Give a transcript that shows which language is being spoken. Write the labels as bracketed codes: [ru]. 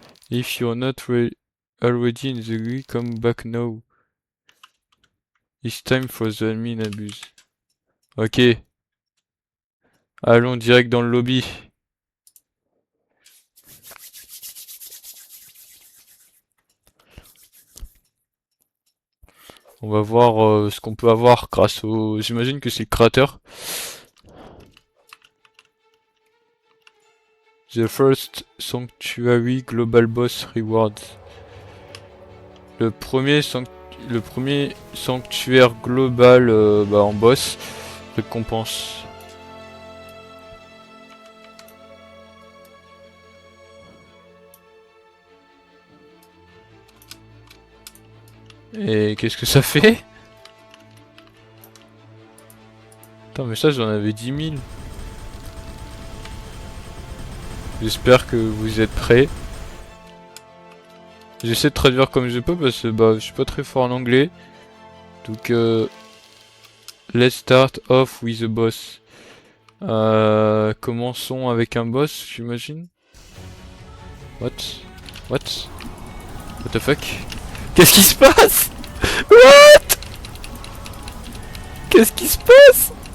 [en] If you're not already in the game, come back now. It's time for the admin abuse. Ok. [fr] Allons direct dans le lobby. On va voir ce qu'on peut avoir grâce au... J'imagine que c'est le créateur. [en] The first Sanctuary Global Boss Rewards. [fr] Le premier sanctuaire global en boss récompense. Et qu'est-ce que ça fait? Attends mais ça j'en avais 10 000. J'espère que vous êtes prêts. J'essaie de traduire comme je peux parce que bah, je suis pas très fort en anglais. [en] Donc let's start off with a boss. [fr] Commençons avec un boss, j'imagine. [en] What? What? What the fuck? [fr] Qu'est-ce qui se passe? [en] What? [fr] Qu'est-ce qui se passe?